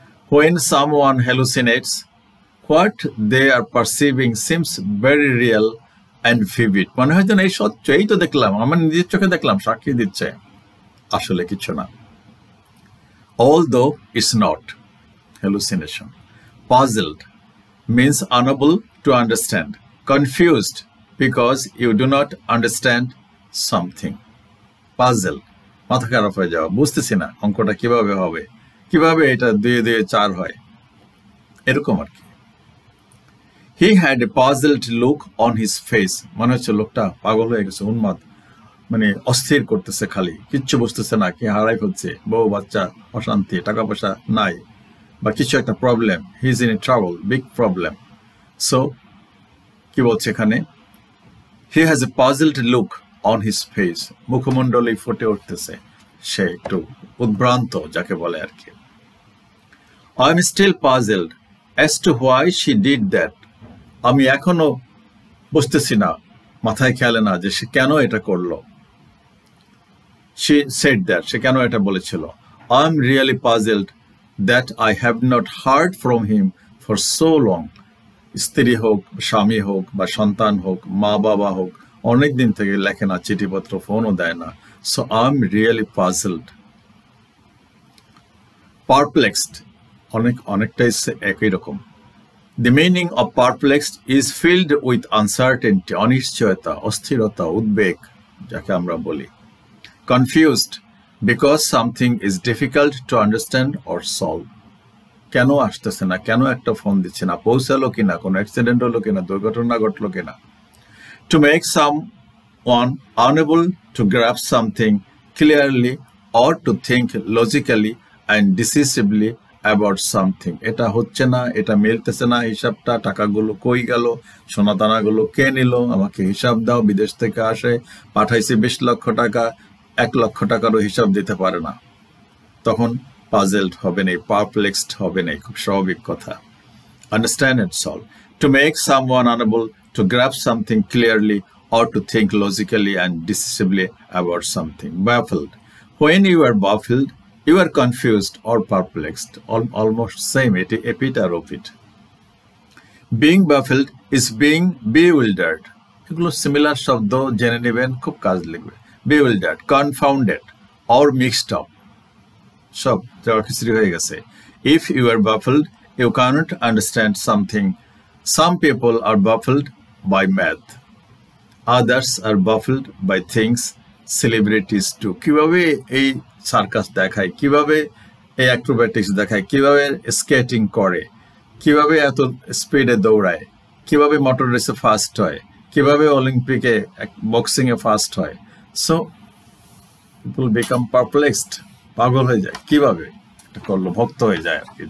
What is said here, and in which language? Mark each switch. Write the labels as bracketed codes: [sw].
[en] when someone hallucinates what they are perceiving seems very real and vivid [bn] মনে হয় যেন এই সত্য এই তো দেখলাম আমার নিজের চোখে দেখলাম সাক্ষী দিচ্ছে আসলে কিছু না [en] although it's not hallucination puzzled means unable to understand, confused because you do not understand something. Puzzle. [bn] মাথা খারাপ হয়ে যাওয়া, বুঝতেছি না অঙ্কটা কিভাবে হবে, কিভাবে এটা 2 2 4 হয়, এরকম আর কি। [en] He had a puzzled look on his face. [bn] মনে হচ্ছে লোকটা পাগল হয়ে গেছে, উন্মাদ, মানে অস্থির করতেছে, খালি কিচ্ছু বুঝতেছে না, কি হারাই ফেলছে, বউ বাচ্চা, অশান্তি, টাকা পয়সা নাই, বা কিছু একটা problem. [en] He is in a trouble, big problem. So [bn] কি বলছে এখানে, [en] he has a puzzled look on his face, [bn] মুখমণ্ডলে ফুটে উঠতেছে, সে একটু উদ্ভ্রান্ত যাকে বলে আর কি। [en] I am still puzzled as to why she did that. [bn] আমি এখনো বুঝতেছি না, মাথায় খেয়ালে না যে সে কেন এটা করলো। [en] She said that, [bn] সে কেন এটা বলেছিল। [en] I am really puzzled that I have not heard from him for so long. [bn] স্ত্রী হোক, স্বামী হোক, বা সন্তান হোক, মা বাবা হোক, অনেকদিন থেকে লেখে না, চিঠিপত্র, ফোনও দেয় না। [en] So I am really puzzled. [bn] Perplexed, অনেকটাই একই রকম। [en] The meaning of perplexed is filled with uncertainty, [bn] অনিশ্চয়তা, অস্থিরতা, উদ্বেগ যাকে আমরা বলি। [en] Confused, because something is difficult to understand or solve. [bn] কেন আসতেছে না, কেন একটা ফোন দিচ্ছে না, পৌঁছালো কিনা, কোনো অ্যাক্সিডেন্ট হলো কিনা, দুর্ঘটনা ঘটলো কিনা। [en] To make someone unable to grasp something clearly or to think logically and decisively about something. [bn] এটা হচ্ছে না, এটা মিলতেছে না, হিসাবটা, টাকাগুলো কই গেল, সোনাদানাগুলো কে নিল, আমাকে হিসাব দাও, বিদেশ থেকে আসে, পাঠাইছি 20 লক্ষ টাকা, 1 লক্ষ টাকারও হিসাব দিতে পারে না, তখন পাজলড হবে না, পারপ্লেক্সড হবে না, খুব স্বাভাবিক কথা। [en] Understand and solve. To make someone unable to grasp something clearly or to think logically and decisively about something. Baffled. When you are baffled, you are confused or perplexed. Almost same, epit or opit. Being baffled is being bewildered. [bn] এগুলো similar শব্দ, জেনে নেবেন, খুব কাজ লাগবে। [en] Bewildered, confounded, or mixed up. [bn] সব জড়খিচড়ি হয়ে গেছে। [en] If you are baffled, you cannot understand something. Some people are baffled by math. Others are baffled by things. Celebrities too. [bn] কিভাবে এই সার্কাস দেখায়, কিভাবে এই অ্যাক্রোব্যাটিক্স দেখায়, কিভাবে স্কেটিং করে, কিভাবে এত স্পিডে দৌড়ায়, কিভাবে মোটর রেসে ফার্স্ট হয়, কিভাবে অলিম্পিকে বক্সিংয়ে ফার্স্ট হয়। [en] so people become perplexed, [bn] পাগল হয়ে যায়, কিভাবে এটা করলো, ভক্ত হয়ে যায় আর কি।